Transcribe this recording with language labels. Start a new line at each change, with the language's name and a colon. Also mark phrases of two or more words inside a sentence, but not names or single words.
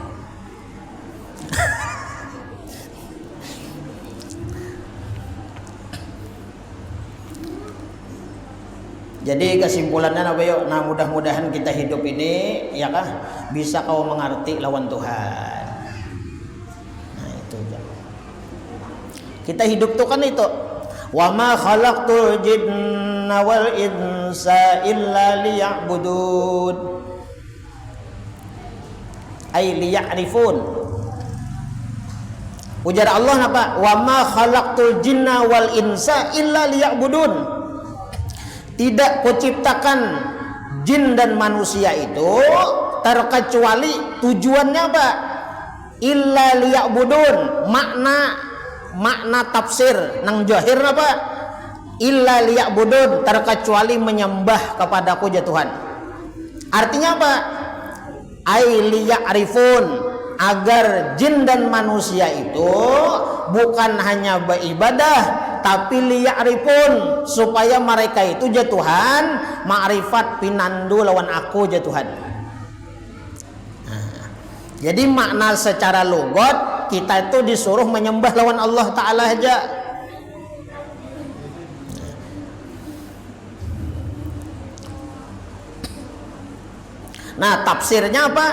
Banjar: Jadi kesimpulannya apa yuk? Nah mudah-mudahan kita hidup ini ya kah bisa kau mengerti lawan Tuhan. Nah itu aja. Kita hidup tuh kan itu.
Arabic: وما خلقت الجن والإنس إلا ليعبدون. أي ليعرفون.
Banjar: Ujar Allah apa?
Arabic: وما خلقت الجن والإنس إلا ليعبدون.
Banjar: Tidak kuciptakan jin dan manusia itu terkecuali tujuannya apa?
Arabic: إلا ليعبدون.
Banjar: Makna tafsir nang jahir apa?
Arabic: إلا ليعبدون,
Banjar: terkecuali menyembah kepadaku ya Tuhan. Artinya apa?
Arabic: أي ليعرفون,
Banjar: agar jin dan manusia itu bukan hanya beribadah tapi liya'rifun, supaya mereka itu ya Tuhan ma'rifat pinandu lawan aku ya Tuhan. Nah, jadi makna secara logot kita itu disuruh menyembah lawan Allah Ta'ala aja. Nah tafsirnya apa?